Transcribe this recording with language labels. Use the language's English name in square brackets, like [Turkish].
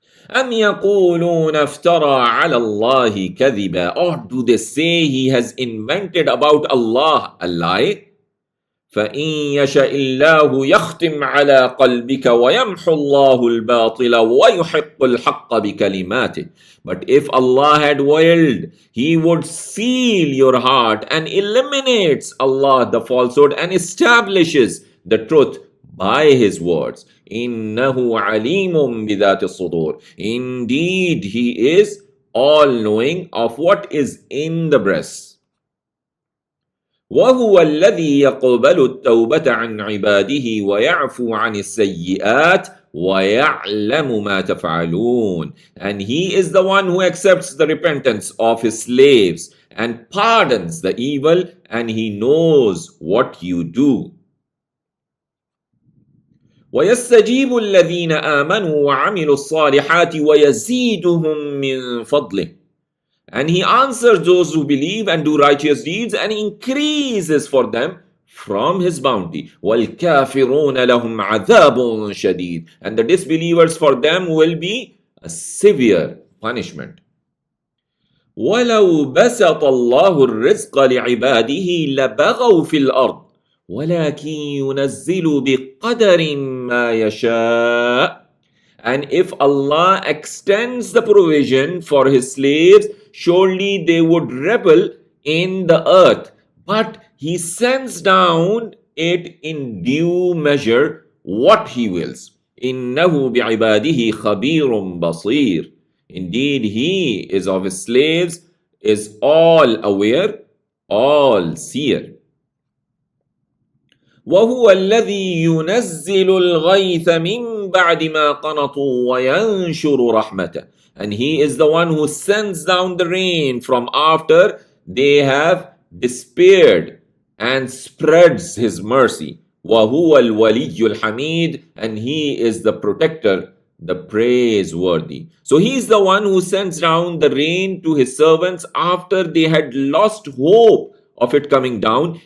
[Arabic] أم يقولون افترى على الله كذبا, [English] or do they say he has invented about Allah a lie? [Arabic] فإن يشاء الله يختم على قلبك ويمحو الله الباطل ويحق الحق بكلماته. [English] But if Allah had willed, He would seal your heart and eliminates Allah the falsehood and establishes the truth by His words. [Arabic] إنه عليم بذات الصدور. [English] Indeed, He is all-knowing of what is in the breast. [Arabic] وهو الذي يقبل التوبة عن عباده ويعفو عن السيئات ويعلم ما تفعلون. [English] And He is the one who accepts the repentance of His slaves and pardons the evil, and He knows what you do. [Arabic] ويستجيب الذين آمنوا وعملوا الصالحات ويزيدهم من فضله. [English] And He answers those who believe and do righteous deeds and increases for them from His bounty. [Arabic] وَالْكَافِرُونَ لَهُمْ عَذَابٌ شَدِيدٌ. [English] And the disbelievers, for them will be a severe punishment. [Arabic] وَلَوْ بَسَطَ اللَّهُ الرِّزْقَ لِعِبَادِهِ لَبَغَوْا فِي الْأَرْضِ وَلَكِنْ يُنَزِّلُ بِقَدَرٍ مَا يَشَاءُ. [English] And if Allah extends the provision for His slaves, surely they would rebel in the earth. But He sends down it in due measure what He wills. [Arabic] إِنَّهُ بِعِبَادِهِ خَبِيرٌ بَصِيرٌ. [English] Indeed, He is of His slaves, is all aware, all seer. [Arabic] وهو الذي ينزل الغيث من بعد ما قنطوا وينشر رحمته. [English] And He is the one who sends down the rain from after they have despaired and spreads His mercy. [Arabic] وهو الولي الحميد. [English] And He is the protector, the praiseworthy. So He is the one who sends down the rain to His servants after they had lost hope of it coming down.